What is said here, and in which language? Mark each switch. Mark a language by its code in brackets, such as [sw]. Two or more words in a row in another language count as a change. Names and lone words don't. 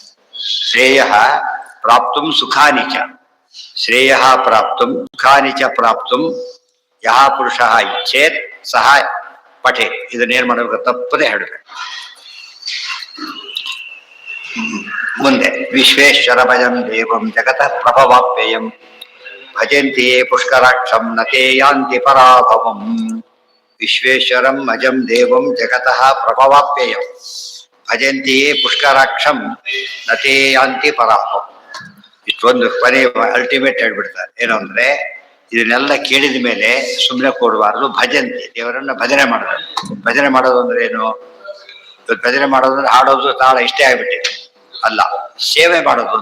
[sa] ಶ್ರೇಯ ಪ್ರಾಪ್ತುಂ ಸುಖಾನಿಚ. ಶ್ರೇಯ ಪ್ರಾಪ್ತುಂ ಸುಖಾನಿಚ ಪ್ರಾಪ್ತುಂ ಯಹ ಪುರುಷ ಇಚ್ಛೇತ್ ಸಹ ಪಠೆ. [kn] ಇದನ್ನೇನ್ ಮಾಡಬೇಕು? ತಪ್ಪದೆ ಹೇಳಬೇಕು. ಮುಂದೆ [sa] ವಿಶ್ವೇಶ್ವರ ಭಜಂ ದೇವಂ ಜಗತಃ ಪ್ರಭವಾಪ್ಯಯಂ ಭಜಂತಿ ಪುಷ್ಕರಾಕ್ಷಂ ನತೇ ಯಾಂತಿ ಪರಾಭವಂ. ವಿಶ್ವೇಶ್ವರಂ ಅಜಂ ದೇವಂ ಜಗತಃ ಪ್ರಭವಾಪ್ಯಯಂ ಭಜಂತಿ ಪುಷ್ಕರಾಕ್ಷಂ ನತೇ ಯಾಂತಿ ಪರಾಭವಂ. [kn] ಇಷ್ಟೊಂದು ಕೊನೆ ಅಲ್ಟಿಮೇಟ್ ಹೇಳ್ಬಿಡ್ತಾರೆ. ಏನು ಅಂದ್ರೆ, ಇದನ್ನೆಲ್ಲ ಕೇಳಿದ ಮೇಲೆ ಸುಮ್ಮನೆ ಕೊಡಬಾರ್ದು. ಭಜಂತಿ, ದೇವರನ್ನ ಭಜನೆ ಮಾಡಬೇಕು. ಭಜನೆ ಮಾಡೋದು ಅಂದ್ರೆ ಏನು? ಇವತ್ತು ಭಜನೆ ಮಾಡೋದು ಅಂದ್ರೆ ಹಾಡೋದು ತಾಳ ಇಷ್ಟೇ ಆಗ್ಬಿಟ್ಟಿದೆ ಅಲ್ಲ, ಸೇವೆ ಮಾಡೋದು.